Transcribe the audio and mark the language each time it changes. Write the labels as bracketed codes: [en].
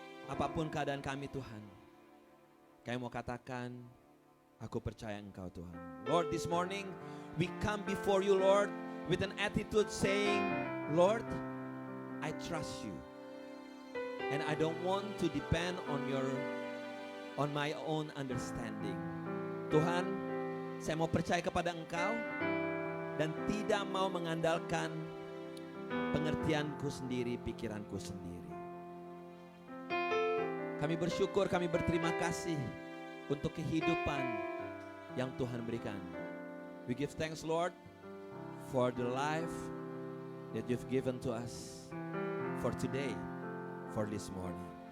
[id] Apapun keadaan kami Tuhan, kami mau katakan, aku percaya Engkau Tuhan. [en] Lord, this morning we come before you Lord with an attitude saying, Lord, I trust you. And I don't want to depend on my own understanding. [id] Tuhan, saya mau percaya kepada Engkau dan tidak mau mengandalkan pengertianku sendiri, pikiranku sendiri. Kami bersyukur, kami berterima kasih untuk kehidupan yang Tuhan berikan. [en] We give thanks Lord for the life that you've given to us for today, for this morning.